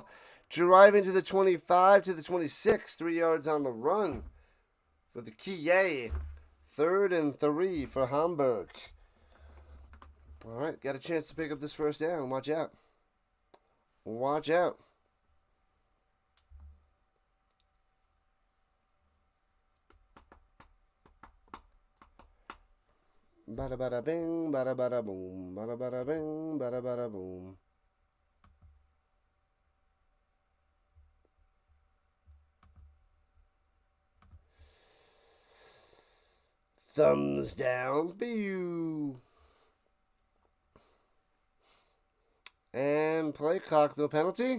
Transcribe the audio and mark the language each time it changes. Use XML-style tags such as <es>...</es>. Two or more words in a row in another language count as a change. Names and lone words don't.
<en>Driving to the 25, to the 26. 3 yards on the run for the Kia. 3rd and 3 for Hamburg. All right, got a chance to pick up this first down. Watch out. Watch out. Bada bada bing, bada bada boom, bada bada bing, bada bada boom. Thumbs down, pew. And play clock, no penalty.</en>